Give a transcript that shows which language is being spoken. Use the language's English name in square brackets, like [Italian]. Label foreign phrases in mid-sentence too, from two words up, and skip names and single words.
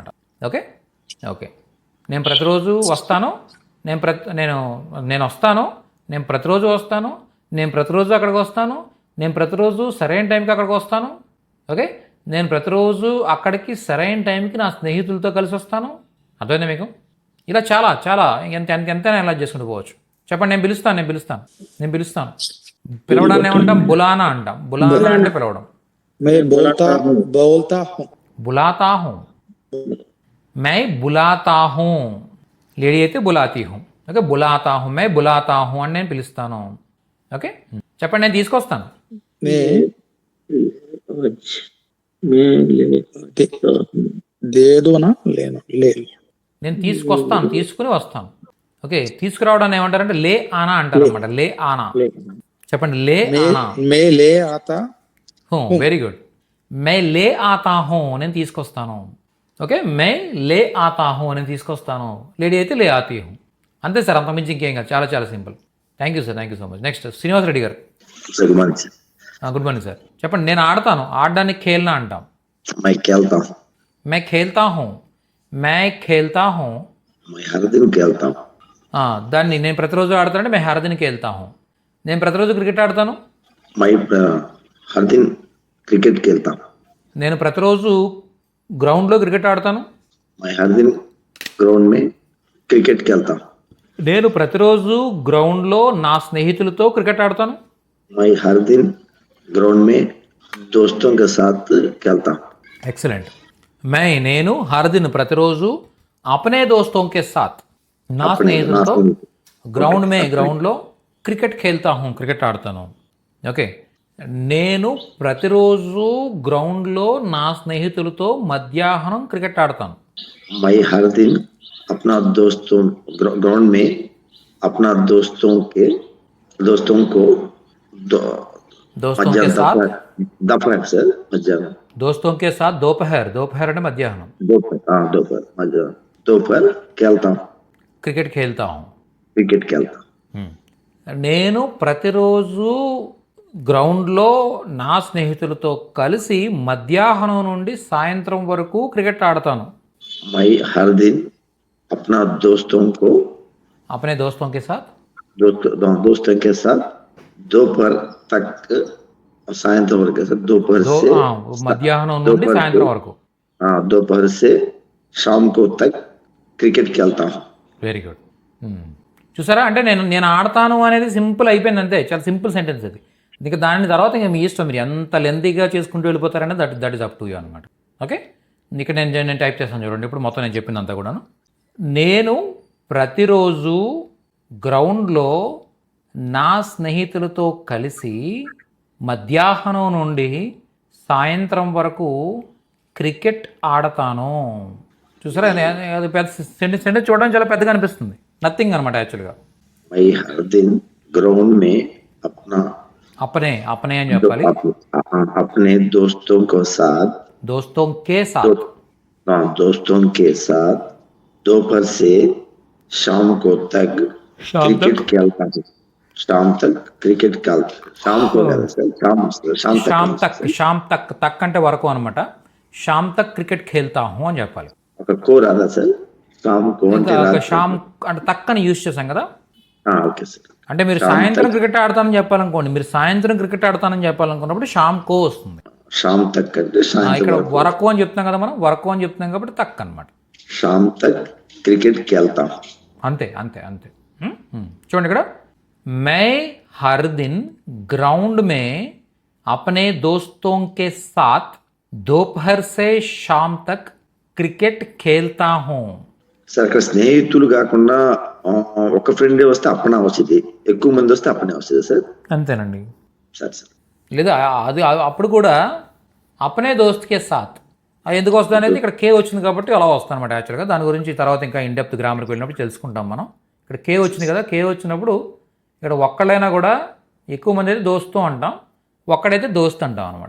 [Telugu] ఓకే ఓకే, నేను ప్రతిరోజు వస్తాను, నేను వస్తాను, నేను ప్రతిరోజు వస్తాను, నేను ప్రతిరోజు అక్కడికి వస్తాను, నేను ప్రతిరోజు సరైన టైంకి అక్కడికి వస్తాను. ఓకే, నేను ప్రతిరోజు అక్కడికి సరైన టైంకి నా స్నేహితులతో కలిసి వస్తాను. అర్థమైందా మీకు? ఇలా చాలా చాలా ఎంతైనా ఎలా చేసుకుంటూ పోవచ్చు. చెప్పండి, నేను పిలుస్తాను. పిలవడాన్ని ఏమంటాం? బులానా అంటాం. బులానా అంటే పిలవడం. [Hindi] मैं बोलता हूँ बुलाता हूँ, मैं बुलाता हूँ. [Telugu] లేడీ అయితే [Hindi] बुलाती हूँ. [Telugu] ఓకే, [Hindi] बुलाता हूँ, मैं बुलाता हूँ [Telugu] అని నేను పిలుస్తాను. ఓకే, చెప్పండి, నేను తీసుకొస్తాను. మే దేదోనా లేను లే నేను తీసుకుని వస్తాను. ఓకే, తీసుకురావడాన్ని ఏమంటారంటే [Hindi] ले आना [Telugu] అంటారు అనమాట. [Hindi] ले आना. చెప్పండి, ले आना. मैं ले आता హూం, [English] Very good. [Hindi] मैं ले आता हूँ, [Telugu] నేను తీసుకొస్తాను. ఓకే, [Hindi] मैं ले आता हूँ, [Telugu] నేను తీసుకొస్తాను. లేడీ అయితే [Hindi] ले आती हूँ. [Telugu] అంతే సార్, అంతకుమించి ఇంకేం కాదు. చాలా చాలా సింపుల్. [English] Thank you so much. Next శ్రీనివాస్ రెడ్డి గారు. Good morning sir. Good morning sir. [Telugu] చెప్పండి, నేను ఆడతాను. ఆడడానికి ఖేల్నా అంటాం. [Hindi] मैं खेलता हूँ. मैं खेलता हूँ. मैं हर दिन खेलता हूँ. [Telugu] దాన్ని నేను ప్రతిరోజు ఆడతానంటే [Hindi] मैं हर दिन खेलता हूँ. [Telugu] నేను ప్రతిరోజు క్రికెట్ ఆడతాను. [Hindi] मैं हर दिन क्रिकेट खेलता हूँ. [Telugu] నేను ప్రతిరోజు గ్రౌండ్లో క్రికెట్ ఆడతాను. [Hindi] मैं हर दिन ग्राउंड में क्रिकेट खेलता हूँ. [Telugu] నేను ప్రతిరోజు గ్రౌండ్లో నా స్నేహితులతో క్రికెట్ ఆడతాను. [Hindi] मैं हर दिन ग्राउंड में दोस्तों के साथ खेलता हूँ. [Telugu] ఎక్సలెంట్. నేను [Hindi] हर दिन [Telugu] ప్రతిరోజు [Hindi] अपने दोस्तों के साथ, [Telugu] నా స్నేహితులతో గ్రౌండ్లో [Hindi] क्रिकेट खेलता हूँ, [Telugu] క్రికెట్ ఆడతాను. ఓకే, నేను ప్రతిరోజు గ్రౌండ్లో నా స్నేహితులతో మధ్యాహ్నం క్రికెట్ ఆడతాను. [Hindi] मैं हर दिन अपना दोस्तों ग्राउंड में अपना दोस्तों को दोस्तों के साथ दोपहर सर मध्याह्न दोस्तों के साथ दोपहर [Telugu] అంటే మధ్యాహ్నం. [Hindi] दोपहर खेलता हूँ. क्रिकेट खेलता हूँ. क्रिकेट खेलता हूँ. [Telugu] నేను ప్రతిరోజు గ్రౌండ్లో నా స్నేహితులతో కలిసి మధ్యాహ్నం నుండి సాయంత్రం వరకు క్రికెట్ ఆడతాను. [Hindi] मैं हर दिन अपना अपने दोस्तों के साथ दोपहर तक [Telugu] సాయంత్రం వరకు సార్. [Hindi] दोपहर से [Telugu] మధ్యాహ్నం నుండి సాయంత్రం వరకు. [Hindi] दोपहर से शाम को तक क्रिकेट खेलता हूँ. [English] Very good. [Telugu] చూసారా, అంటే నేను ఆడతాను అనేది సింపుల్ అయిపోయింది. అంతే, చాలా సింపుల్ సెంటెన్స్ అది. ఇంకా దాని తర్వాత ఇంకా మీ ఇష్టం, మీరు ఎంత లెంతీగా చేసుకుంటూ వెళ్ళిపోతారనే [English] that is up to you [Telugu] అనమాట. ఓకే, ఇక్కడ నేను టైప్ చేస్తాను చూడండి. ఇప్పుడు మొత్తం నేను చెప్పిందంతా కూడాను. నేను ప్రతిరోజు గ్రౌండ్లో నా స్నేహితులతో కలిసి మధ్యాహ్నం నుండి సాయంత్రం వరకు క్రికెట్ ఆడతాను. చూసారా, అది పెద్ద సెంటెన్స్ చూడడానికి చాలా పెద్దగా అనిపిస్తుంది. నథింగ్ అనమాట యాక్చువల్గా. [Hindi] मैं हर दिन ग्राउंड में अपना अपने अपने [Telugu] అని చెప్పాలి. [Hindi] अपने दोस्तों के साथ दोस्तों के साथ. दोस्तों के साथ दोपहर से शाम को तक शाम क्रिकेट खेलता हूँ. शाम तक क्रिकेट खेलता. शाम को Oh. शाम షామ్ तक [Telugu] తక్, [Hindi] शाम तक, [Telugu] తక్ అంటే వరకు అనమాట. [Hindi] शाम तक क्रिकेट खेलता हूँ [Telugu] అని చెప్పాలి. ఒక కోర్ అదా సార్ [Hindi] शाम को [Telugu] ఇంకా అంటే ఒక రాత్రి. షామ్ అంటే తక్ అని యూజ్ చేశాం కదా. ఓకే సార్. అంటే మీరు షామ్ సాయంత్రం తక్. క్రికెట్ ఆడతానని చెప్పాలనుకోండి, మీరు సాయంత్రం క్రికెట్ ఆడతానని చెప్పాలనుకున్నప్పుడు [Hindi] शाम को [Telugu] వస్తుంది. [Hindi] शाम तक అంటే [Telugu] ఇక్కడ సాయంత్రం వరకు అని చెప్తున్నాం కదా, మనం వరకు అని చెప్తున్నాం కాబట్టి తక్ అనమాట. [Hindi] शाम तक क्रिकेट खेलता हूँ. [Telugu] అంతే అంతే అంతే. చూడండి ఇక్కడ, [Hindi] मैं हर दिन ग्राउंड में अपने दोस्तों के साथ दोपहर से शाम तक क्रिकेट खेलता हूँ. [Telugu] సార్ అక్కడ స్నేహితులు కాకుండా ఒక ఫ్రెండే వస్తే అప్పనా వచ్చింది, ఎక్కువ మంది వస్తే అప్పనే వస్తుంది సార్. అంతేనండి. సార్ సార్ లేదా అది అప్పుడు కూడా [Hindi] अपने दोस्त के साथ [Telugu] అది ఎందుకు వస్తుంది అనేది ఇక్కడ కే వచ్చింది కాబట్టి అలా వస్తుంది అనమాట. యాక్చువల్గా దాని గురించి తర్వాత ఇంకా [English] in-depth grammar [Telugu] వెళ్ళినప్పుడు తెలుసుకుంటాం మనం. ఇక్కడ కే వచ్చింది కదా, కే వచ్చినప్పుడు ఇక్కడ ఒక్కడైనా కూడా ఎక్కువ మంది అయితే దోస్తు అంటాం, ఒక్కడైతే దోస్త్ అంటాం అనమాట.